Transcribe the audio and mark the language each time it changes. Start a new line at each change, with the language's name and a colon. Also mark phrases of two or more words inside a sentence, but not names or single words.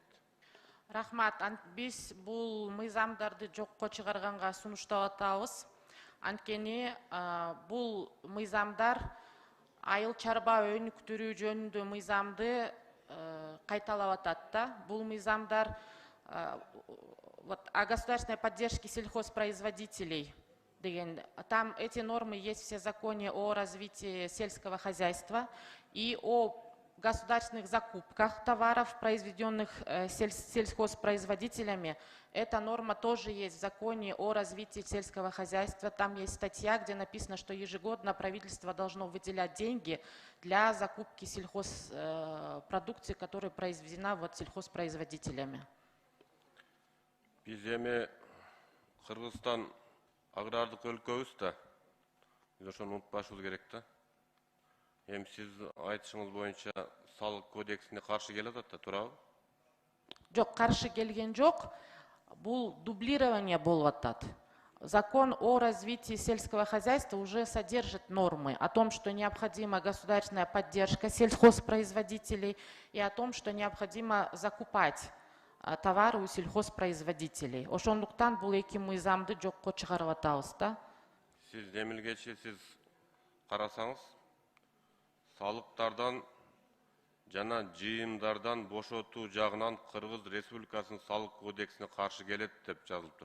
Kyrgyz: Рахмат, биз бул мыйзамдарды жокко чыгарганга сунуштап атабыз. Анткени бул мыйзамдар айыл чарба өнүктүрүү жөнүндө мыйзамды кайталап атат да. Бул мыйзамдар
Russian: о государственной поддержке сельхозпроизводителей
Kyrgyz: деген.
Russian: Там эти нормы есть все в законе о развитии сельского хозяйства и о государственных закупках товаров, произведенных сельхозпроизводителями. Эта норма тоже есть в законе о развитии сельского хозяйства. Там есть статья, где написано, что ежегодно правительство должно выделять деньги для закупки сельхозпродукции, которая произведена сельхозпроизводителями.
Kyrgyz: Биз эми Кыргызстан агрардык өлкөбүз да. Биз ошону унутпашыбыз керек да. Эми сиз айтышыңыз боюнча салык кодексине каршы келип атат да, туурабы? Жок, каршы келген жок. Бул дублирование болуп атат.
Russian: Закон о развитии сельского хозяйства уже содержит нормы о том, что необходима государственная поддержка сельхозпроизводителей и о том, что необходимо закупать товары у сельхозпроизводителей.
Kyrgyz: Ошондуктан бул эки мыйзамды жокко чыгарып атабыз да. Сиз Демилгечи сиз карасаңыз, салыктардан жана жыйымдардан бошотуу жагынан Кыргыз Республикасынын салык кодексине каршы келет деп жазылып турат.